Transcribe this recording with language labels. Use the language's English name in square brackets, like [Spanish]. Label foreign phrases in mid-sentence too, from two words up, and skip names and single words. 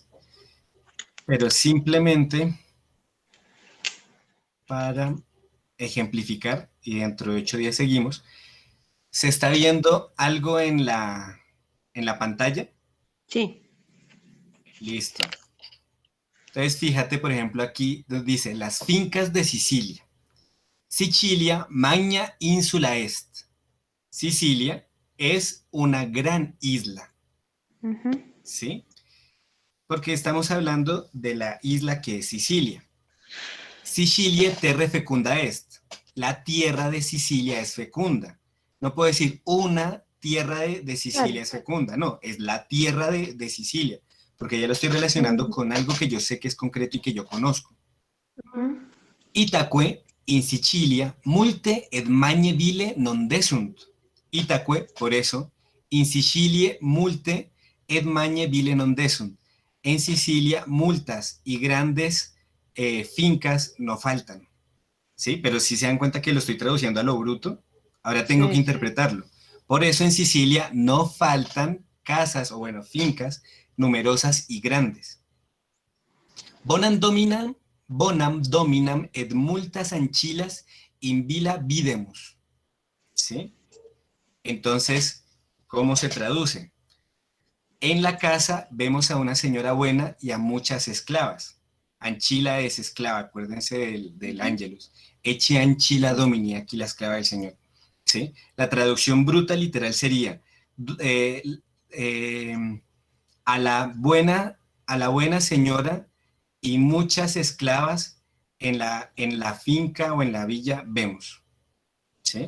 [Spanish] Pero simplemente para ejemplificar, y dentro de 8 días seguimos, ¿se está viendo algo en la pantalla? Sí. Listo. Entonces, fíjate, por ejemplo, aquí dice las fincas de Sicilia. [Latin] Sicilia, magna insula est. [Spanish] Sicilia es una gran isla, Ujú. ¿sí? Porque estamos hablando de la isla que es Sicilia. [Latin] Sicilia terra fecunda est. [Spanish] La tierra de Sicilia es fecunda. No puedo decir una tierra de Claro. Sicilia es fecunda, no, es la tierra de Sicilia, porque ya lo estoy relacionando Ujú. con algo que yo sé que es concreto y que yo conozco. Ujú. [Latin] Itaque in Sicilia multe et magne vile non desunt. Itaque, [Spanish] por eso, [Latin] in Sicilie multe et magne vile non desunt. [Spanish] En Sicilia multas y grandes fincas no faltan. ¿Sí? Pero si se dan cuenta que lo estoy traduciendo a lo bruto, ahora tengo que Sí. interpretarlo. Por eso en Sicilia no faltan casas o bueno, fincas numerosas y grandes. [Latin] Bonam dominam et multas ancillas in villa videmus. [Spanish] ¿Sí? Entonces, ¿cómo se traduce? En la casa vemos a una señora buena y a muchas esclavas. Anchila es esclava, acuérdense del Ángelus. [Latin] Ecce ancilla domini, [Spanish] aquí la esclava del Señor. ¿Sí? La traducción bruta literal sería eh, eh, a la buena señora y muchas esclavas en la finca o en la villa vemos. ¿Sí?